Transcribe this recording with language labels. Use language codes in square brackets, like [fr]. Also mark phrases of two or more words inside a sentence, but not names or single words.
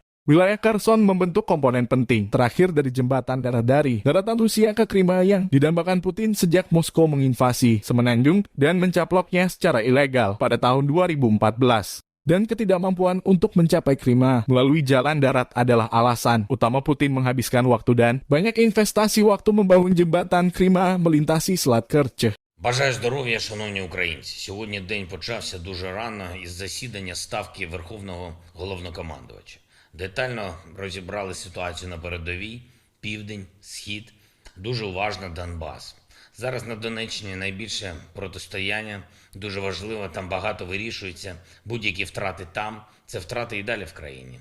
[id] Wilayah Kherson membentuk komponen penting terakhir dari jembatan dari daratan Rusia ke Crimea yang didambakan Putin sejak Moskow menginvasi Semenanjung dan mencaploknya secara ilegal pada tahun 2014. Dan ketidakmampuan untuk mencapai Crimea melalui jalan darat adalah alasan utama Putin menghabiskan waktu dan banyak investasi waktu membangun jembatan Crimea melintasi Selat Kerch. [uk] Бажаю здоров'я, шановні українці. Сьогодні день почався дуже рано із засідання Ставки Верховного Головнокомандувача. Детально розібрали ситуацію на передовій, південь, схід, дуже уважно Донбас. Зараз на Донеччині найбільше протистояння, дуже важливо, там багато вирішується, будь-які втрати там, це втрати і далі в країні.